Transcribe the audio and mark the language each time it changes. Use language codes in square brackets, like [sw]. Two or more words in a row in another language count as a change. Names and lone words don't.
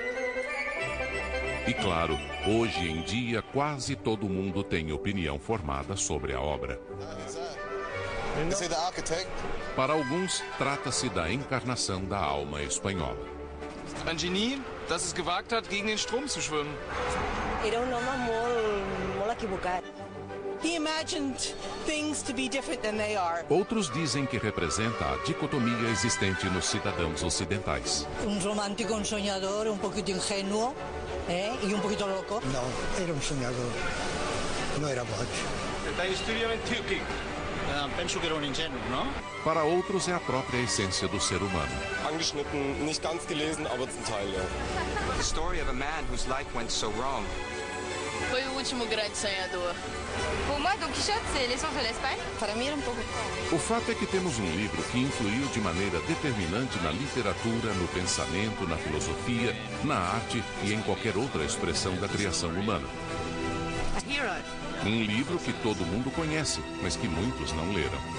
[pt] E claro, hoje em dia, quase todo mundo tem opinião formada sobre a obra. Para alguns, trata-se da encarnação da alma espanhola. [de] Ein Genie, das es gewagt hat, gegen den Strom zu schwimmen. [ca] Era un home molt equivocat. [en] He imagined things to be different than they are. [pt] Outros dizem que representa a dicotomia existente nos cidadãos ocidentais. [es] Un romántico, un soñador, un poquito ingenuo, y un poquito loco. No, era soñador. [ca] No era boig. Penso que era ingenuo, [pt] não? Para outros é a própria essência do ser humano. [de] Angeschnitten, nicht ganz gelesen, aber zum Teil, ja. [en] The story of a man whose life went so wrong. [pt] Foi o último grande sonhador. [fr] Pour moi, Don Quichotte, c'est l'essence de l'Espagne. [pt] Para mim era pouco. O fato é que temos um livro que influiu de maneira determinante na literatura, no pensamento, na filosofia, na arte e em qualquer outra expressão da criação humana. Um livro que todo mundo conhece, mas que muitos não leram.